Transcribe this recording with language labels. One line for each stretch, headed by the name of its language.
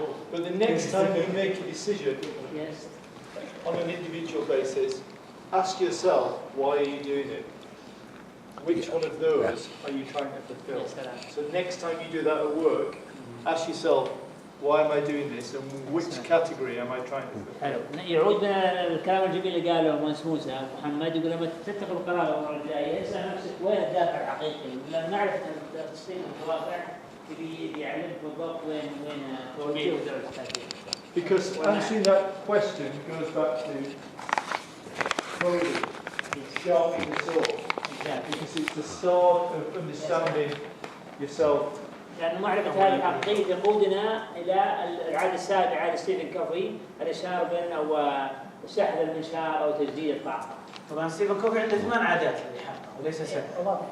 English: But the next time you make a decision on an individual basis, ask yourself, why are you doing it? Which one of those are you trying to fulfill? So next time you do that at work, ask yourself, why am I doing this and which category am I trying to fulfill?
Arabic: حلو. يعود الكلام الجميل اللي قاله مهندس موسى محمد، يقول لما تتخذ القرار المرة الجاية اسأل نفسك وين الدافع الحقيقي؟ لأن معرفة تصميم الدوافع يعلمك بالضبط وين توجيه ودرجة التأثير.
English: Because answering that question goes back to coding, sharpening the sword. Because it's the start of understanding yourself.
Arabic: لأن معرفة هذه الحقيقة يقودنا إلى العادة السابعة عادة ستيفن كوفي، الإشارة بين أو سحب المنشار أو تجديد الطاقة. طبعا ستيفن كوفي عنده 8 عادات اللي حقها وليس 7.